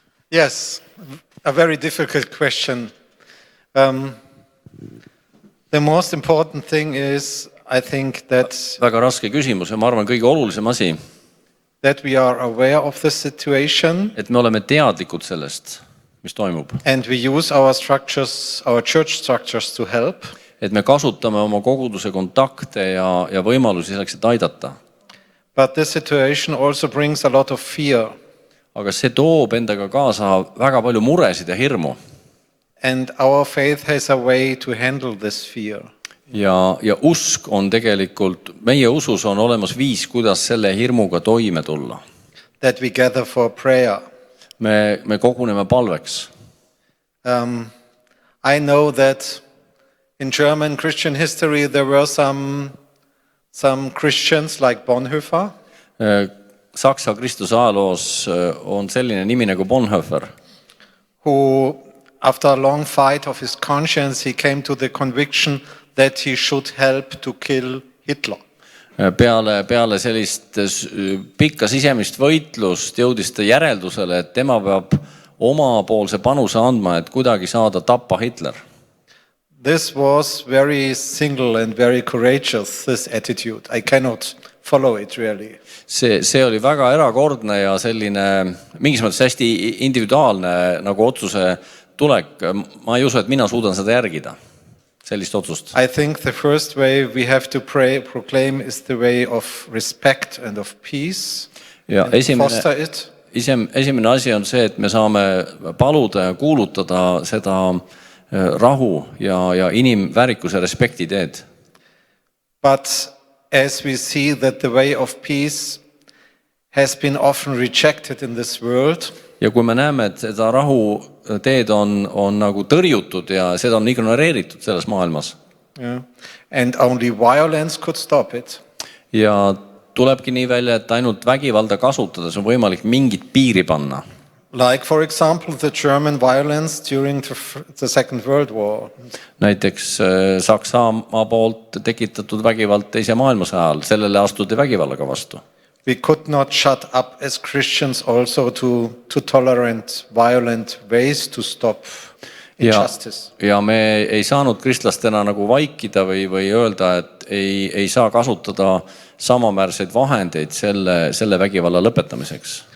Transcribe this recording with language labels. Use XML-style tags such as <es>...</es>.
<en>Yes, a very difficult question. The most important thing is, I think, that</en> <et>väga raske küsimus ja ma arvan kõige olulisem asi,</et> <en>that we are aware of the situation</en> <et>et me oleme teadlikud sellest, mis toimub.</et> <en>and we use our structures, our church structures to help.</en> <et>Et me kasutame oma koguduse kontakte ja võimalusi selleks, et aidata.</et> <en>But this situation also brings a lot of fear.</en> <et>Aga see toob endaga kaasa väga palju muresid ja hirmu.</et> <en>And our faith has a way to handle this fear.</en> <et>Ja usk on tegelikult, meie usus on olemas viis, kuidas selle hirmuga toime tulla.</et> <en>That we gather for prayer.</en> <et>Me koguneme palveks.</et> <en>I know that in German Christian history there were some Christians like Bonhoeffer.</en> <et>Saksa kristluse ajaloos on selline nimi nagu Bonhoeffer,</et> <en>who after a long fight of his conscience he came to the conviction that he should help to kill Hitler.</en> <et>Peale sellist pikka sisemist võitlust jõudis ta järeldusele, et tema peab omapoolse panuse andma, et kuidagi saada tappa Hitler.</et> <en>This was very single and very courageous, this attitude. I cannot follow it really.</en> <et>See oli väga erakordne ja selline mingis mõttes hästi individuaalne nagu otsuse tulek. Ma ei usu, et mina suudan seda järgida, sellist otsust.</et> <en>I think the first way we have to proclaim is the way of respect and of peace.</en> <et>Ja esimene asi on see, et me saame paluda ja kuulutada seda rahu ja inimväärikuse respekti teed.</et> <en>But as we see that the way of peace has been often rejected in this world.</en> <et>Ja kui me näeme, et seda rahu teed on nagu tõrjutud ja seda on ignoreeritud selles maailmas.</et> <en>Yeah. And only violence could stop it.</en> <et>Ja tulebki nii välja, et ainult vägivalda kasutades on võimalik mingit piiri panna.</et> <en>Like for example the German violence during the Second World War.</en> <et>Näiteks Saksamaa poolt tekitatud vägivald teise maailmasõja ajal, sellele astuti vägivallaga vastu.</et> <en>We could not shut up as Christians also to tolerant violent ways to stop injustice.</en> <et>Ja me ei saanud kristlastena nagu vaikida või öelda, et ei saa kasutada samamäärseid vahendeid selle vägivalla lõpetamiseks.</et>